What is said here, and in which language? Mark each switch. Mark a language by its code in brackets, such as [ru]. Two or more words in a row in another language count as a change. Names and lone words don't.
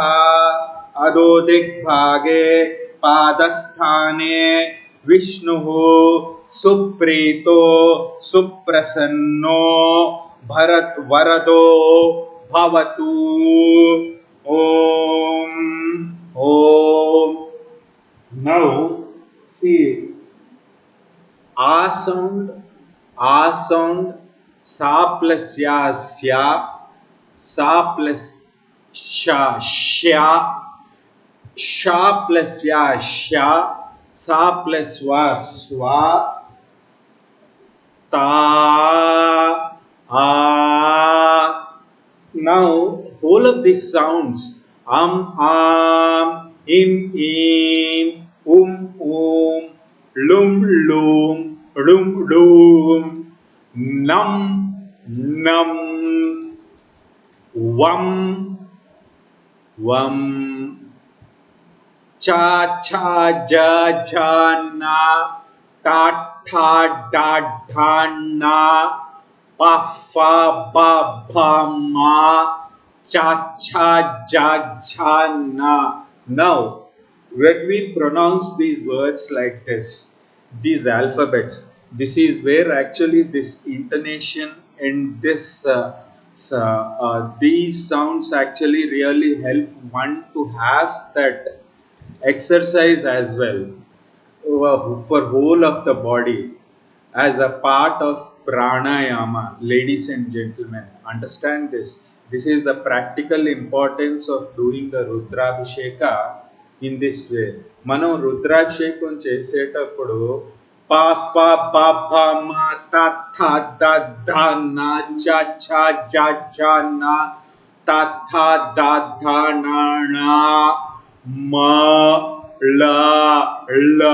[sa] अधोदिग्भागे पादस्थाने विष्णुः सुप्रीतो सुप्रसन्नो वरदो भवतु। ओम ओम। [en] Now see, a sound, sa plus ya, sya, sa plus sha, sha, sha plus ya, sha, sa plus wa, swa, ta, a. Now whole of these sounds, im, lum, lum, nam, wam, cha, ja, na, ta, da, na, pa, fa, ba, ma, cha, ja, na. Now, when we pronounce these words like this, these alphabets, this is where actually this intonation and these sounds actually really help one to have that exercise as well for whole of the body as a part of pranayama. Ladies and gentlemen, understand this. This is the practical importance of doing the Rudrabhisheka in this way. [te] మనం రుద్రాభిషేకం చేసేటప్పుడు పా ఫా బా భా మా తా థా దా ధా నా చా ఛా జా ఝా నా తా థా దా ధా నా నా మా లా లా.